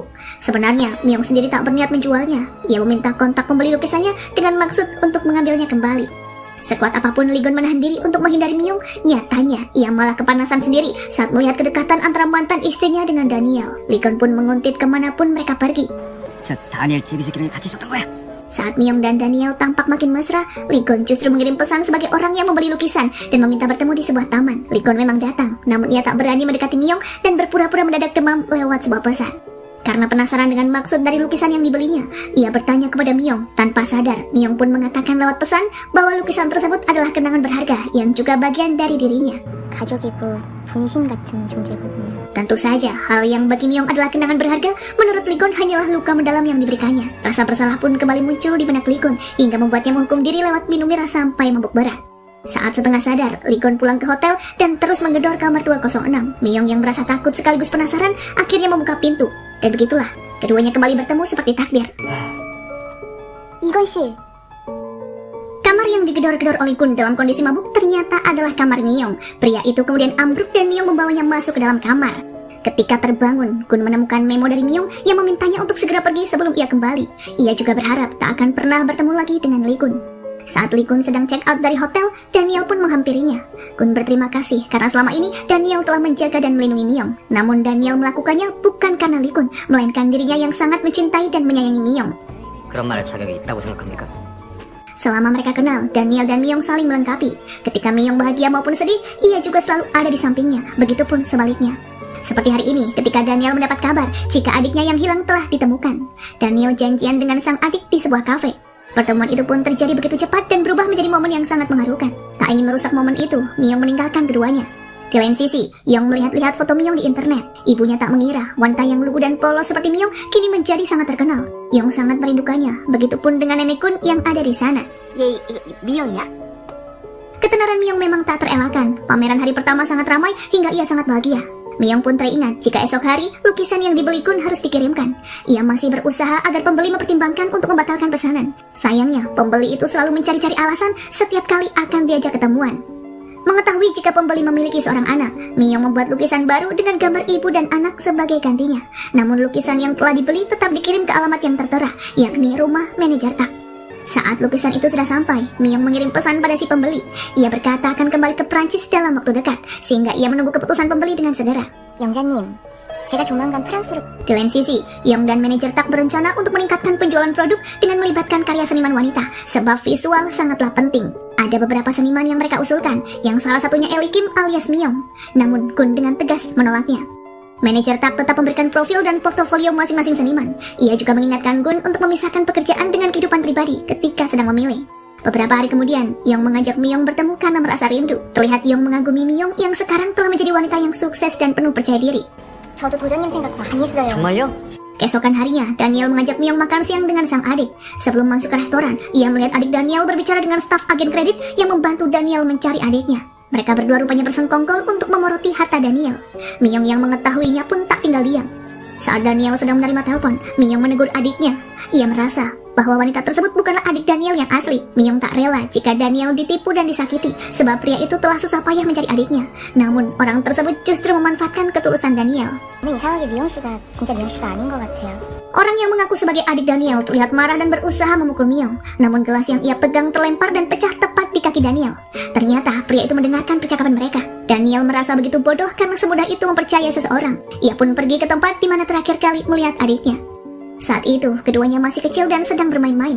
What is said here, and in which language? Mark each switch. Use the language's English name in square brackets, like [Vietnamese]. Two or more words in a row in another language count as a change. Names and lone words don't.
[Indonesian] Sebenarnya Miyong sendiri tak berniat menjualnya. Ia meminta kontak pembeli lukisannya dengan maksud untuk mengambilnya kembali. Sekuat apapun Lee Gon menahan diri untuk menghindari Miyong, nyatanya ia malah kepanasan sendiri saat melihat kedekatan antara mantan istrinya dengan Daniel. Lee Gon pun menguntit kemanapun mereka pergi. [Korean] 저 다니엘 제비새끼랑 같이 있었던 거야. [Indonesian] Saat Miyong dan Daniel tampak makin mesra, Lee Gon justru mengirim pesan sebagai orang yang membeli lukisan dan meminta bertemu di sebuah taman. Lee Gon memang datang, namun ia tak berani mendekati Miyong dan berpura-pura mendadak demam lewat sebuah pesan. Karena penasaran dengan maksud dari lukisan yang dibelinya, ia bertanya kepada Miyong. Tanpa sadar, Miyong pun mengatakan lewat pesan bahwa lukisan tersebut adalah kenangan berharga yang juga bagian dari dirinya. [Korean] 가족이고 분신 같은 존재거든요. [Indonesian] Tentu saja, hal yang bagi Miyong adalah kenangan berharga, menurut Lee Gon hanyalah luka mendalam yang diberikannya. Rasa bersalah pun kembali muncul di benak Lee Gon, hingga membuatnya menghukum diri lewat minum miras sampai mabuk berat. Saat setengah sadar, Lee Gon pulang ke hotel dan terus menggedor kamar 206. Miyong yang merasa takut sekaligus penasaran, akhirnya membuka pintu. Dan begitulah, keduanya kembali bertemu seperti takdir. [Korean] 이건 씨, [Indonesian] Kamar yang digedor-gedor oleh Gun dalam kondisi mabuk ternyata adalah kamar Miyong. Pria itu kemudian ambruk dan Miyong membawanya masuk ke dalam kamar. Ketika terbangun, Gun menemukan memo dari Miyong yang memintanya untuk segera pergi sebelum ia kembali. Ia juga berharap tak akan pernah bertemu lagi dengan Lee Gun. Saat Lee Gun sedang [English] check out [Indonesian] dari hotel, Daniel pun menghampirinya. Gun berterima kasih karena selama ini Daniel telah menjaga dan melindungi Miyong. Namun Daniel melakukannya bukan karena Lee Gun, melainkan dirinya yang sangat mencintai dan menyayangi Miyong. [Korean] 그런 말할 자격이 있다고 생각합니까? [Indonesian] Selama mereka kenal, Daniel dan Miyong saling melengkapi. Ketika Miyong bahagia maupun sedih, ia juga selalu ada di sampingnya. Begitupun sebaliknya. Seperti hari ini, ketika Daniel mendapat kabar jika adiknya yang hilang telah ditemukan. Daniel janjian dengan sang adik di sebuah kafe. Pertemuan itu pun terjadi begitu cepat dan berubah menjadi momen yang sangat mengharukan. Tak ingin merusak momen itu, Miyong meninggalkan keduanya. Di lain sisi, Yong melihat-lihat foto Miyong di internet. Ibunya tak mengira wanita yang lugu dan polos seperti Miyong kini menjadi sangat terkenal. Yong sangat merindukannya, begitupun dengan nenek Kun yang ada di sana. [Korean] 얘 미영이야? [Indonesian] Ketenaran Miyong memang tak terelakkan. Pameran hari pertama sangat ramai hingga ia sangat bahagia. Miyong pun teringat jika esok hari lukisan yang dibeli Kun harus dikirimkan. Ia masih berusaha agar pembeli mempertimbangkan untuk membatalkan pesanan. Sayangnya, pembeli itu selalu mencari-cari alasan setiap kali akan diajak ketemuan. Mengetahui jika pembeli memiliki seorang anak, Miyong membuat lukisan baru dengan gambar ibu dan anak sebagai gantinya. Namun lukisan yang telah dibeli tetap dikirim ke alamat yang tertera, yakni rumah manajer Tak. Saat lukisan itu sudah sampai, Miyong mengirim pesan pada si pembeli. Ia berkata akan kembali ke Prancis dalam waktu dekat, sehingga ia menunggu keputusan pembeli dengan segera. [Korean] 영자님, 제가 조만간 프랑스로. [Indonesian] Di lain sisi, Yong dan manajer Tak berencana untuk meningkatkan penjualan produk dengan melibatkan karya seniman wanita, sebab visual sangatlah penting. Ada beberapa seniman yang mereka usulkan, yang salah satunya Ellie Kim alias Miyong. Namun Gun dengan tegas menolaknya. Manajer Tak tetap memberikan profil dan portofolio masing-masing seniman. Ia juga mengingatkan Gun untuk memisahkan pekerjaan dengan kehidupan pribadi ketika sedang memilih. Beberapa hari kemudian, Yong mengajak Miyong bertemu karena merasa rindu. Terlihat Yong mengagumi Miyong yang sekarang telah menjadi wanita yang sukses dan penuh percaya diri. [Korean] 저도 도련님 생각 많이 했어요. 정말요? [Indonesian] Keesokan harinya, Daniel mengajak Miyong makan siang dengan sang adik. Sebelum masuk ke restoran, ia melihat adik Daniel berbicara dengan staf agen kredit yang membantu Daniel mencari adiknya. Mereka berdua rupanya bersengkongkol untuk memoroti harta Daniel. Miyong yang mengetahuinya pun tak tinggal diam. Saat Daniel sedang menerima telepon, Miyong menegur adiknya. Ia merasa bahwa wanita tersebut bukanlah adik Daniel yang asli. Miyong tak rela jika Daniel ditipu dan disakiti, sebab pria itu telah susah payah mencari adiknya. Namun, orang tersebut justru memanfaatkan ketulusan Daniel. [Korean] 근데 이상하게 미영 씨가 진짜 미영 씨가 아닌 것 같아요. [Indonesian] Orang yang mengaku sebagai adik Daniel terlihat marah dan berusaha memukul Myung. Namun gelas yang ia pegang terlempar dan pecah tepat di kaki Daniel. Ternyata pria itu mendengarkan percakapan mereka. Daniel merasa begitu bodoh karena semudah itu mempercayai seseorang. Ia pun pergi ke tempat di mana terakhir kali melihat adiknya. Saat itu, keduanya masih kecil dan sedang bermain-main.